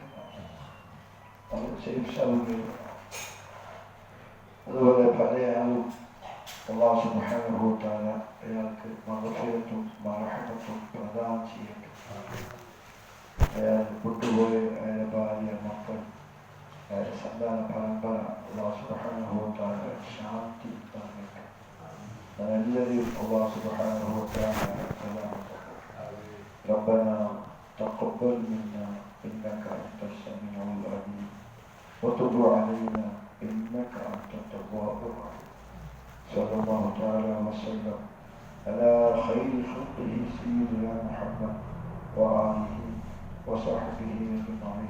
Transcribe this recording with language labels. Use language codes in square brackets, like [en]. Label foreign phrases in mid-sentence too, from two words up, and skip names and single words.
[ml] അത് ഷെയ്ഖ് സാഹിബ് അതുപോലെ പല ആളും [ar] الله سبحانه وتعالى [ml] അയാൾക്ക് മഗ്ഫിറത്തും മർഹമത്തും പ്രദാനം ചെയ്യട്ടെ. അയാൾ വിട്ടുപോയ അയാളുടെ ഭാര്യ മക്കൾ അയാളുടെ സന്താന പരമ്പര [ar] الله سبحانه وتعالى [ml] ശാന്തി നൽകട്ടെ. [ar] എല്ലാവരെയും الله سبحانه وتعالى ربنا تقبل منا إنك أنت السميع العليم وتب علينا إنك أنت التواب الرحيم. صلى الله تعالى وسلم على خير خلقه سيدنا محمد وآله وصحبه أجمعين.